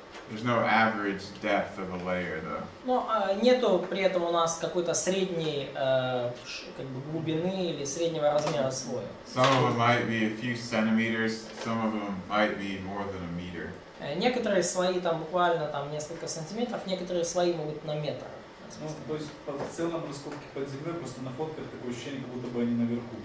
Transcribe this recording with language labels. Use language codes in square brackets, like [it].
[en] There's no average depth of a layer though. [ru] Но нету при этом у нас какой-то средней как бы глубины или среднего размера слоя. [en] Some of them might be a few centimeters. Some of them might be more than a meter. [ru] Некоторые слои там буквально там несколько сантиметров, некоторые слои могут на метр. Ну, то есть в целом раскопки под землей, просто на фотках такое ощущение, как будто бы они наверху.